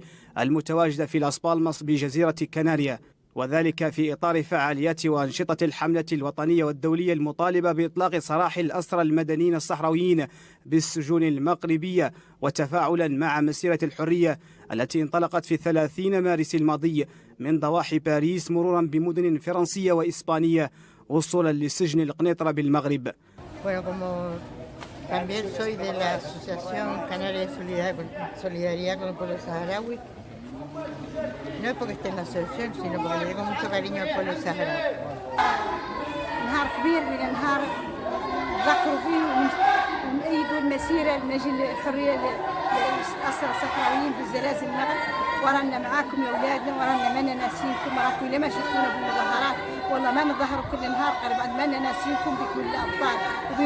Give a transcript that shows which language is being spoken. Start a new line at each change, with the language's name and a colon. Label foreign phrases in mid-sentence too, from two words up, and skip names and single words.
Arabic: المتواجدة في لاس بالماس بجزيرة كناريا، وذلك في إطار فعاليات وأنشطة الحملة الوطنية والدولية المطالبة بإطلاق سراح الأسرى المدنيين الصحراويين بالسجون المغربية، وتفاعلا مع مسيرة الحرية التي انطلقت في 30 مارس الماضي من ضواحي باريس مرورا بمدن فرنسية وإسبانية وصولا لسجن القنيطرة بالمغرب.
Spanish: También soy de la Asociación Canaria de Solidaridad con el Pueblo Saharaui. No es porque esté en la asociación, sino porque le tengo mucho cariño al pueblo saharaui.
Arabic: نهار كبير من نهار ذكروا فيه ونأيدوا المسيرة لنجل الحرية للأسرى الصحراويين في الزلازل المغرب. ورانا معاكم يا أولادنا، ورانا ما ناسينكم، وراكم إلا ما شفتونا في المظاهرات والله ما نظهروا كل نهار قريب ما ناسينكم بكل الأبطال.